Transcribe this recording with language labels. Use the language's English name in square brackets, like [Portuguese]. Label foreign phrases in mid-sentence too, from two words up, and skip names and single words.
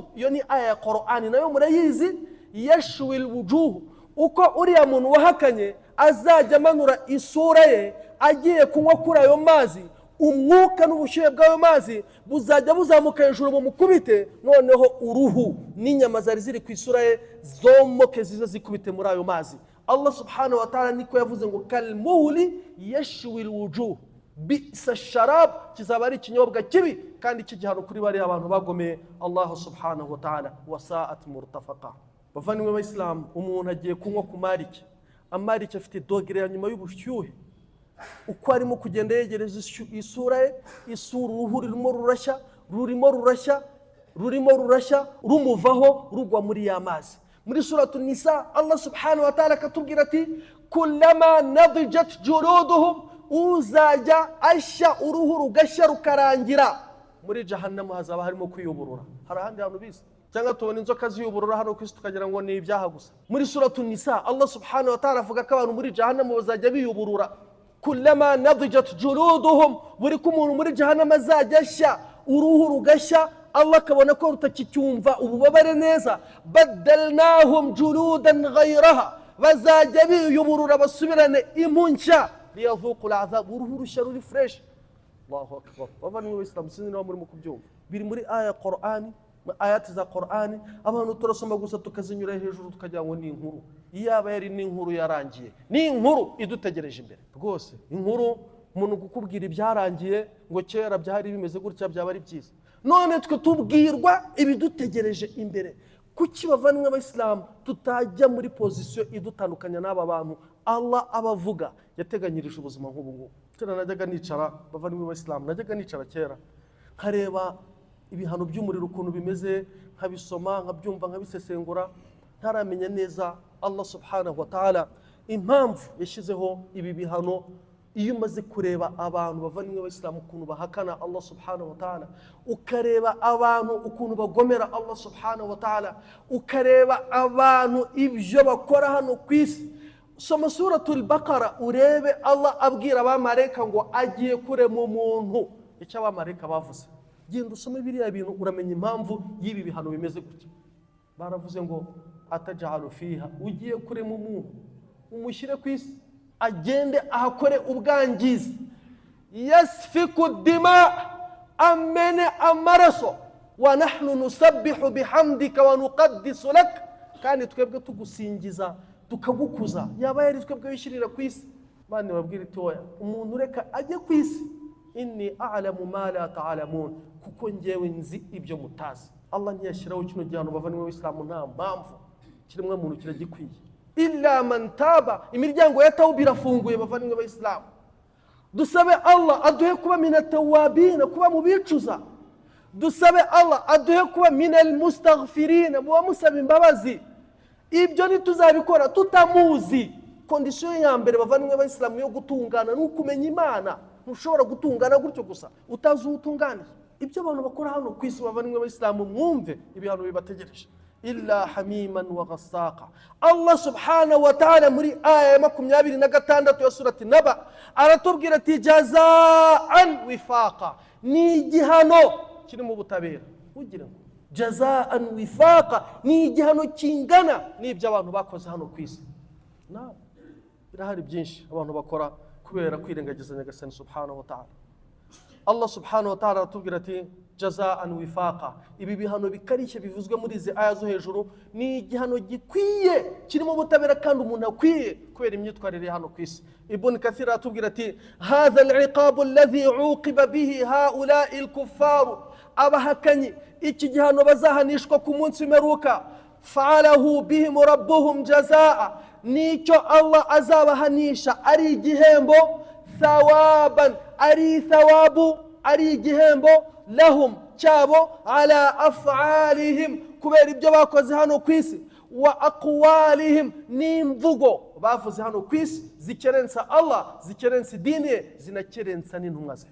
[Kinyarwanda] Iyo ni aya ya Qur'an nayo murayizi, [Arabic] يشوي الوجوه, [Kinyarwanda] uko uriya muntu wahakanye azajya amanura isura ye agiye kunywa kuri ayo mazi, umwuka n'ubushyuhe bw'ayo mazi buzajya buzamuka hejuru mu mukubite, noneho uruhu n'inyama zari ziri ku isura ye zomoke zize zikubite muri ayo mazi. Allah [Arabic] سبحانه وتعالى [Kinyarwanda] niko yavuze ngo [Arabic] كالمهل يشوي الوجوه بئس الشراب, [Kinyarwanda] kizaba ari ikinyobwa kibi kandi kijyana kuri bari abantu bagomeye Allah [Arabic] سبحانه وتعالى. وساءت مرتفقا. [Kinyarwanda] Bavandimwe b'Islam, umuntu agiye kunywa ku marike, amarike afite dogere ya nyuma y'ubushyuhe, uko arimo kugenda yegereza isura ye, isura uruhu rurimo rurashya rumuvaho rugwa muri ya mazi. Muri suratu Nisa Allah [Arabic] سبحانه وتعالى [Kinyarwanda] akatubwira ati [Arabic] كلما نضجت جلودهم, [Kinyarwanda] uzajya ashya uruhu rugashya rukarangira, muri jahannam hazaba harimo kwiyuburura. Hari ahandi hantu bize cyangwa tubona inzoka ziyuburura hano kwisi tukagira ngo ni ibyaha gusa. Muri suratu Nisa Allah [Arabic] سبحانه وتعالى [Kinyarwanda] avuga ko abantu muri jahannam bazajya biyuburura. [Arabic] كلما نضجت جلودهم, [Kinyarwanda] buri kumuntu muri jahannam azajya ashya uruhu rugashya, Allah akabona ko rutakicyumva ububabare neza. [Arabic] بدلناهم جلودا غيرها, [Kinyarwanda] bazajya biyuburura basubirane impunsha, [Arabic] ليذوقوا العذاب, [Kinyarwanda] uruhu rushya ruri fresh. [Arabic] الله أكبر. [Kinyarwanda] Bavandimwe b'Islam, sinzi niba muri kubyumva, biri muri aya Qur'ani, ayati za Qur'ani abantu turasoma gusa tukazinyura hejuru tukagira ngo ni inkuru. Iyaba yari ni inkuru yarangiye, ni inkuru idutegereje imbere rwose. Inkuru umuntu gukubwira ibyarangiye ngo kera byari bimeze gutya byaba ari byiza, none twe tubwirwa ibidutegereje imbere. Kuki bavandimwe b'Islam tutajya muri position idutandukanya n'aba bantu Allah abavuga yateganyirije ubuzima nk'ubu ngubu? Kera najyaga nicara, bavandimwe b'Islam, najyaga nicara kera nkareba ibihano by'umuriro ukuntu bimeze, nkabisoma nkabyumva nkabisesengura, ntaramenya neza Allah [Arabic] سبحانه وتعالى [Kinyarwanda] impamvu yashyizeho ibi bihano. Iyo umaze kureba abantu bavandimwe b'Islam ukuntu bahakana Allah [Arabic] سبحانه وتعالى, [Kinyarwanda] ukareba abantu ukuntu bagomera Allah [Arabic] سبحانه وتعالى, [Kinyarwanda] ukareba abantu ibyo bakora hano ku isi, soma suratul Baqara urebe Allah abwira abamarayika ngo agiye kurema umuntu, icyo abamarayika bavuze. Genda usome biriya bintu uramenya impamvu y'ibi bihano bimeze gutya. Baravuze ngo [Arabic] أتجعل فيها, [Kinyarwanda] ugiye kurema umuntu umushyire ku isi agende ahakore ubwangizi, [Arabic] يسفك الدماء, [Kinyarwanda] amene amaraso, [Arabic] ونحن نسبح بحمدك ونقدس لك, [Kinyarwanda] kandi twebwe tugusingiza tukagukuza. Yaba yari twebwe wishyirira ku isi, bane babwira itoya umuntu reka ajye ku isi, [Arabic] إني أعلم ما لا تعلمون, [Kinyarwanda] kuko ngewe nzi ibyo mutazi. Allah ntiyashyiraho kino gihano bavandimwe b'Islam nta mpamvu, kiremwa muntu kiragikwiye. [Arabic] إلا من تاب, [Kinyarwanda] imiryango ya tawba irafunguye bavandimwe b'Islam. Dusabe Allah aduhe kuba minatawabina, kuba mubicuza. Dusabe Allah aduhe kuba [Arabic] من المستغفرين, [Kinyarwanda] muba musaba imbabazi. Ibyo nituzabikora tutamuzi. Condition ya mbere bavandimwe b'Islam yo gutungana n'ukumenya Imana. Ntushobora gutungana gutyo gusa utazi utungana. Ibyo abantu bakora hano ku isi bavandimwe b'Islam, mwumve ibihano bibategereje. [Arabic] إلا حميما وغساقا. [Kinyarwanda] Allah [Arabic] سبحانه وتعالى [Kinyarwanda] muri aya ya 26 ya surati Naba aratubwira ati [Arabic] جزاء وفاقا, [Kinyarwanda] ni igihano kiri mu butabera. Ugira ngo [Arabic] جزاء وفاقا, [Kinyarwanda] ni igihano kingana n'ibyo abantu bakoze hano ku isi. Na birahari byinshi abantu bakora kubera kwirengagiza Nyagasani [Arabic] سبحانه وتعالى. [Kinyarwanda] Allah [Arabic] سبحانه وتعالى [Kinyarwanda] aratubwira ati [Arabic] جزاء وفاقا. [Kinyarwanda] Ibi bihano bikarishye bivuzwe muri izi aya zo hejuru ni igihano gikwiye kirimo ubutabera kandi umuntu akwiye kubera imyitwarire hano ku isi. [Arabic] Ibn Kathir [Kinyarwanda] atubwira ati [Arabic] هذا العقاب الذي عوقب به هؤلاء الكفار, [Kinyarwanda] abahakanyi iki gihano bazahanishwa ku munsi w'imperuka, [Arabic] فعله بهم ربهم جزاء, [Kinyarwanda] nicyo Allah azabahanisha ari igihembo, thawaban, ari thawabu, ari igihembo, lahum cyabo, [Arabic] على أفعالهم, [Kinyarwanda] kubera ibyo bakoze hano ku isi, [Arabic] وأقوالهم, [Kinyarwanda] n'imvugo bavuze hano ku isi zikerensa Allah, zikerensa idini, zinakerensa n'intumwa ze.